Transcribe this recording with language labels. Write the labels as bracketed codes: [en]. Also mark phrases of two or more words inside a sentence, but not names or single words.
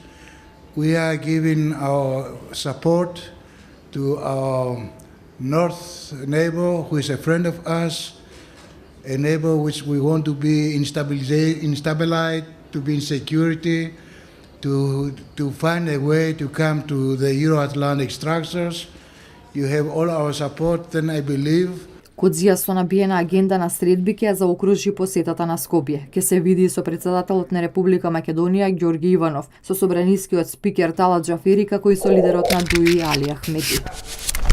[en] We are giving our support to our north neighbor who is a friend of us, a neighbor which we want to be instabilized, to be in security, to find a way to come to the Euro-Atlantic structures. You have all our support, then I believe. [mk] Кодзијас со набиена агенда на средби ќе ја заокружи посетата на Скопје. Ќе се види со претседателот на Република Македонија Ѓорги Иванов, со собранискиот спикер Талат Џафери како и со лидерот на ДУИ Али Ахмети.